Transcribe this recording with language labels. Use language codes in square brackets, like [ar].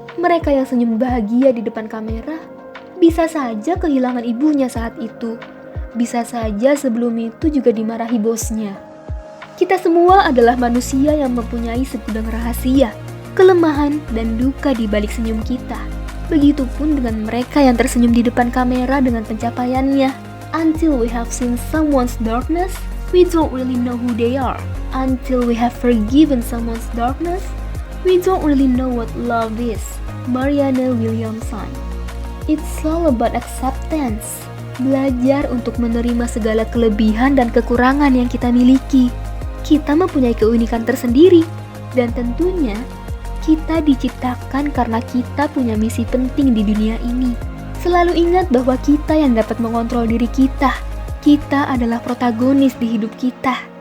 [id] Mereka yang senyum bahagia di depan kamera bisa saja kehilangan ibunya saat itu. Bisa saja sebelum itu juga dimarahi bosnya. Kita semua adalah manusia yang mempunyai segudang rahasia, kelemahan, dan duka di balik senyum kita. Begitupun dengan mereka yang tersenyum di depan kamera dengan pencapaiannya. [en] Until we have seen someone's darkness, we don't really know who they are. Until we have forgiven someone's darkness, we don't really know what love is. Marianne Williamson. It's all about acceptance. [id] Belajar untuk menerima segala kelebihan dan kekurangan yang kita miliki. Kita mempunyai keunikan tersendiri, dan tentunya kita diciptakan karena kita punya misi penting di dunia ini. Selalu ingat bahwa kita yang dapat mengontrol diri kita. Kita adalah protagonis di hidup kita.